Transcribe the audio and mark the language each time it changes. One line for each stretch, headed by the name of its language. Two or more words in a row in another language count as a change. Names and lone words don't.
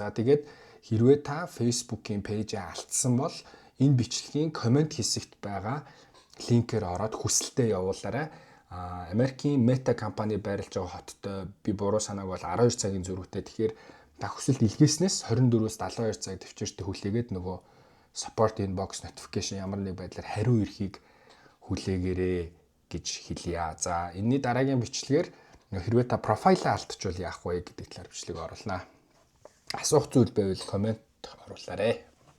Mongolian: За тэгээд хэрвээ та Facebook-ийн пэйжээ алдсан бол энэ бичлэгийн комент хэсэгт байгаа линкээр ороод хүсэлтээ явуулаарай. Америкийн Meta компани байрлаж байгаа хоттой би буруу санааг бол 12 цагийн зөрүүтэй. Тэгэхээр та хүсэлт илгээснээс 24-өөс 72 цаг төвчөртө хүлээгээд нөгөө
English: support inbox notification
Mongolian: ямар нэг байдлаар хариу ирэхийг хүлээгээрэй гэж хэлье. За энэний дараагийн бичлэгээр хэрвээ та профайлаа алдчихвал яах вэ гэдэг талаар бичлэг оруулнаа. Асуух зүйл байвал комент оруулаарай.